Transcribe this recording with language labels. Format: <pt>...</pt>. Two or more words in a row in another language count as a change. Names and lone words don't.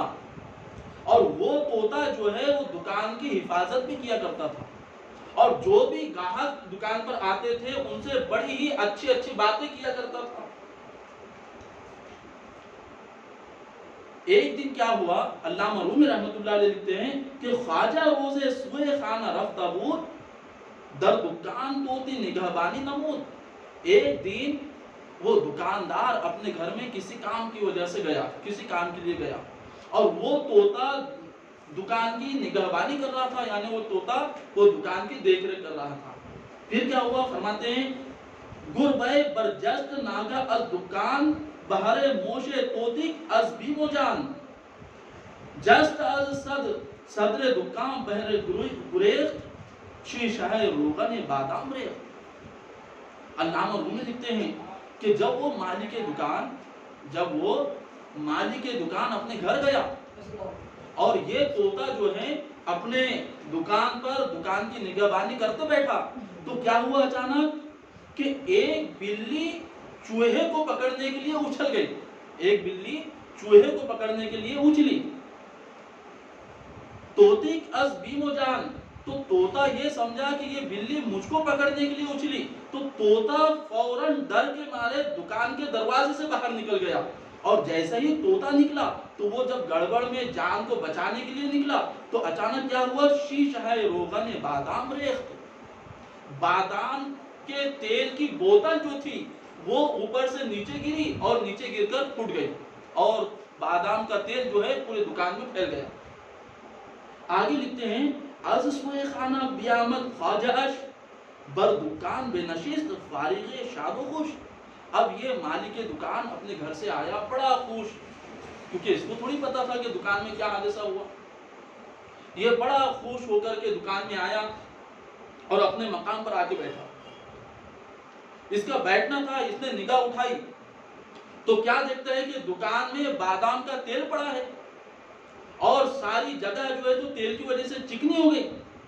<ur>اور وہ طوطا جو ہے وہ دکان کی حفاظت بھی کیا کرتا تھا، اور جو بھی گاہک دکان پر آتے تھے ان سے بڑی ہی اچھی اچھی باتیں کیا کرتا تھا۔ ایک دن کیا ہوا، علامہ رومی رحمۃ اللہ علیہ لکھتے ہیں کہ</ur> <fa>خواجہ روزے سوئے خانہ رفتہ بود، در دکان طوطی نگہبانی نمود۔</fa> <ur>ایک دن وہ دکاندار اپنے گھر میں کسی کام کی وجہ سے گیا، کسی کام کے لیے گیا، اور وہ طوطا دکان کی نگہبانی کر رہا تھا، یعنی وہ طوطا وہ دکان کی دیکھ ریکھ کر رہا تھا۔ پھر کیا ہوا، فرماتے ہیں</ur> <fa>گربے برجست ناگا از دکان بہرے موشے طوطیک از بیم و جان، جست از صدر دکان بہرے گریخت شیشہ روغن بادام ریخت۔</fa> <ur>علامہ رومی لکھتے ہیں کہ جب وہ مالک دکان اپنے گھر گیا اور یہ طوطا جو ہے اپنے دکان پر دکان کی نگہبانی کرتے بیٹھا، تو کیا ہوا اچانک کہ ایک بلی چوہے کو پکڑنے کے لیے اچھل گئی، ایک بلی چوہے کو پکڑنے کے لیے اچھلی۔</ur> <fa>طوطیک از بیم و جان،</fa> <ur>تو طوطا یہ سمجھا کہ یہ بلی مجھ کو پکڑنے کے لیے اچھلی، تو طوطا فوراً ڈر کے مارے دکان کے دروازے سے باہر نکل گیا، اور جیسا ہی طوطا نکلا تو وہ جب گڑبڑ میں جان کو بچانے کے لیے نکلا تو اچانک کیا ہوا،</ur> <fa>شیشہ روغن بادام ریخت،</fa> <ur>بادام کے تیل کی بوتل جو تھی وہ اوپر سے نیچے گری اور نیچے گر کر پھٹ گئی، اور بادام کا تیل جو ہے پورے دکان میں پھیل گیا۔ آگے لکھتے ہیں</ur> <fa>از سوئے خانہ بیامد خواجہ اش، بر دکان بے نشست فارغ شاد و خوش۔</fa> <ur>اب یہ مالک دکان اپنے گھر سے آیا بڑا خوش، کیونکہ اس کو تھوڑی پتا تھا کہ دکان میں کیا حادثہ ہوا۔ یہ بڑا خوش ہو کر کے دکان میں آیا اور اپنے مقام پر آ کے بیٹھا۔ اس کا بیٹھنا تھا، اس نے نگاہ اٹھائی تو کیا دیکھتا ہے کہ دکان میں بادام کا تیل پڑا ہے اور ساری جگہ جو ہے تو تیل کی وجہ سے چکنی ہو گئی۔</ur>